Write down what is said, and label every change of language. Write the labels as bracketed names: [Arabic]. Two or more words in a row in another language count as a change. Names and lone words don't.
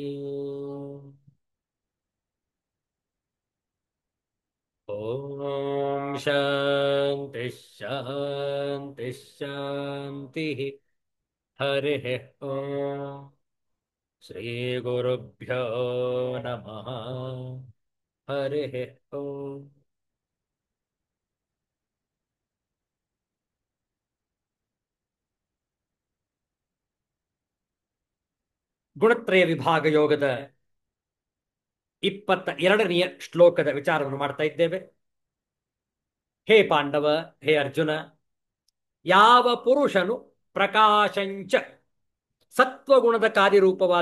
[Sanskrit] ॐ शान्ति शान्ति शान्तिः। हरिः ॐ श्रीगुरुभ्यो नमः। हरिः ॐ। [Kannada] ಗುಣತ್ರಯ ವಿಭಾಗ ಯೋಗದ 22ನೇ ಶ್ಲೋಕದ ವಿಚಾರವನ್ನು ಮಾಡ್ತಾ ಇದ್ದೇವೆ. [Sanskrit] हे पाण्डव, हे अर्जुन, [Kannada] ಯಾವ ಪುರುಷನು [Sanskrit] प्रकाशं च [Kannada] ಸತ್ವಗುಣದ ಕಾರ್ಯರೂಪವಾದ